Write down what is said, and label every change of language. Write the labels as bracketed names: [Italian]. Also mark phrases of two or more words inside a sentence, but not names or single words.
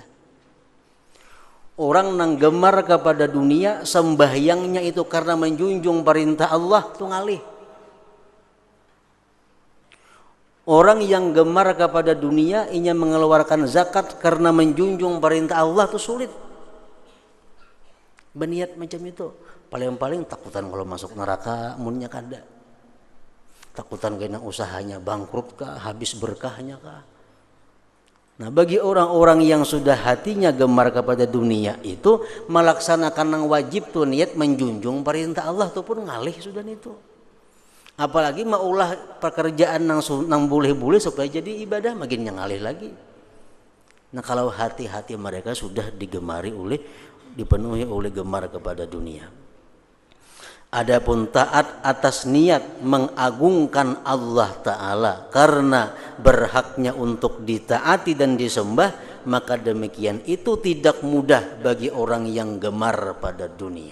[Banjar] Orang nang gemar kepada dunia, sembahyangnya itu karena menjunjung perintah Allah, itu ngalih. [Indonesian] Orang yang gemar kepada dunia, ingin mengeluarkan zakat karena menjunjung perintah Allah, itu sulit. [Banjar] Berniat macam itu, paling-paling takutan kalau masuk neraka, munnya kada. Takutan kena usahanya bangkrut kah, habis berkahnya kah. Nah, bagi orang-orang yang sudah hatinya gemar kepada dunia itu, melaksanakan yang wajib tuh niat menjunjung perintah Allah tuh pun ngalih sudah itu. Apalagi maulah pekerjaan nang boleh-boleh supaya jadi ibadah, makin yang ngalih lagi. Nah, [Indonesian] kalau hati-hati mereka sudah dipenuhi oleh gemar kepada dunia. Adapun taat atas niat mengagungkan Allah Ta'ala karena berhaknya untuk ditaati dan disembah, maka demikian itu tidak mudah bagi orang yang gemar pada dunia.